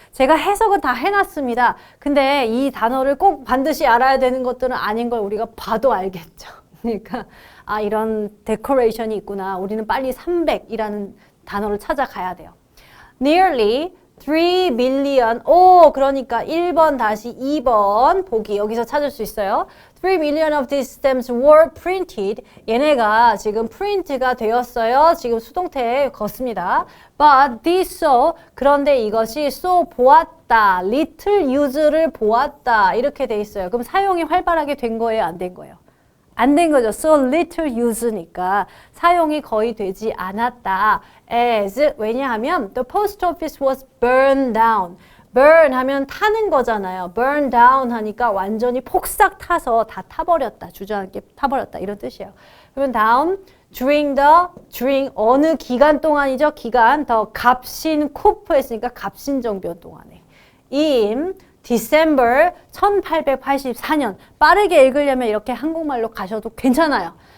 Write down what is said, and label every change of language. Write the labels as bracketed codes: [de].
[ko] 제가 해석은 다 해놨습니다. 근데 이 단어를 꼭 반드시 알아야 되는 것들은 아닌 걸 우리가 봐도 알겠죠. 그러니까 아 이런 데코레이션이 있구나. 우리는 빨리 300이라는 단어를 찾아가야 돼요. [en] Nearly 3 million. [ko] 오, 그러니까 1번 다시 2번 보기 여기서 찾을 수 있어요. [en] 3 million of these stamps were printed. [ko] 얘네가 지금 프린트가 되었어요. 지금 수동태에 걷습니다. [en] But these saw. [ko] 그런데 이것이 saw 보았다. [en] little use [ko] 를 보았다. 이렇게 돼 있어요. 그럼 사용이 활발하게 된 거예요? 안 된 거예요? 안 된 거죠. So little use니까 사용이 거의 되지 않았다. As 왜냐하면 [en] the post office was burned down. [ko] burn 하면 타는 거잖아요. burn down 하니까 완전히 폭삭 타서 다 타버렸다. 주저앉게 타버렸다. 이런 뜻이에요. 그러면 다음 during 어느 기간 동안이죠. 기간 더 갑신 쿠프 했으니까 갑신정변 동안에 [en] in December [ko] 1884년 빠르게 읽으려면 이렇게 한국말로 가셔도 괜찮아요.